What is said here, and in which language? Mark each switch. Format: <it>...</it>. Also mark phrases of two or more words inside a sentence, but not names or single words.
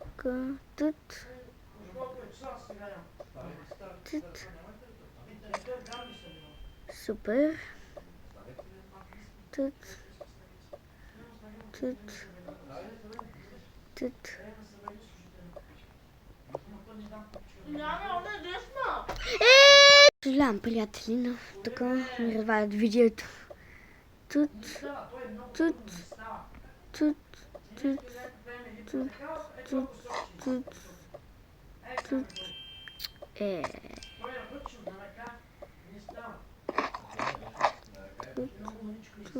<bg>Тут. Тут. Супер. Тут. Тут. Тут. Съжалявам, приятели, но тук ми развалят видеото. Тут. Тут. Тут. Тут. Тут. Тут. Тут. Тут. Тут.</bg>